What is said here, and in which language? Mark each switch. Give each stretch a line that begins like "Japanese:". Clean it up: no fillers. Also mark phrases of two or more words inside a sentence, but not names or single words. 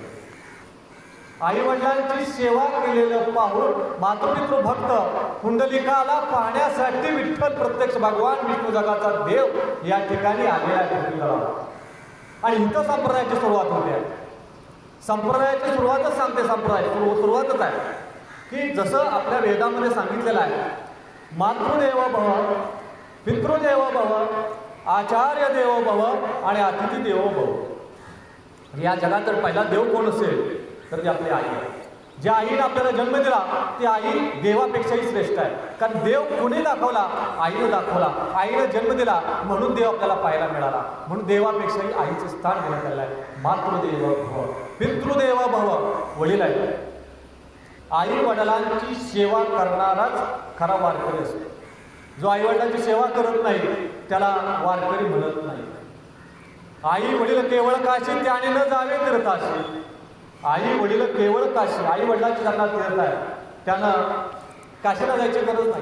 Marathi: आई वडिलांची सेवा केलेलं पाहून मातृपितृ भक्त पुंडलिकाला पाहण्यासाठी विठ्ठल प्रत्यक्ष भगवान विष्णू जगाचा देव या ठिकाणी आलेला आहे. आणि इथं संप्रदायाची सुरुवात होते. संप्रदायाची सुरुवातच सांगते, सुरुवातच आहे की जसं आपल्या वेदामध्ये सांगितलेलं आहे,
Sanskrit: मातृदेव भव, पितृदेव भव, आचार्य देवो भव आणि अतिथी देवो भव.
Marathi: या जगात जर पहिला देव कोण असेल तर ती आपली आई आहे. ज्या आईने आपल्याला जन्म दिला ती आई देवापेक्षाही श्रेष्ठ आहे. कारण देव कोणी दाखवला? आईनं दाखवला. आईनं जन्म दिला म्हणून देव आपल्याला पाहायला मिळाला. म्हणून देवापेक्षाही आईचं स्थान देण्यात आलेलं आहे.
Sanskrit: मातृदेव भव, पितृदेव भव,
Marathi: वडील आहे. आई वडिलांची सेवा करणाराच खरा वारकरी असतो. जो आई वडिलांची सेवा करत नाही त्याला वारकरी म्हणत नाही. आई वडील केवळ काशी त्याने न जावे तीर्थाशी. आई वडील केवळ काशी, आई वडिलांची त्यांना तीर्थ आहे, त्यानं काशीला जायची गरज नाही.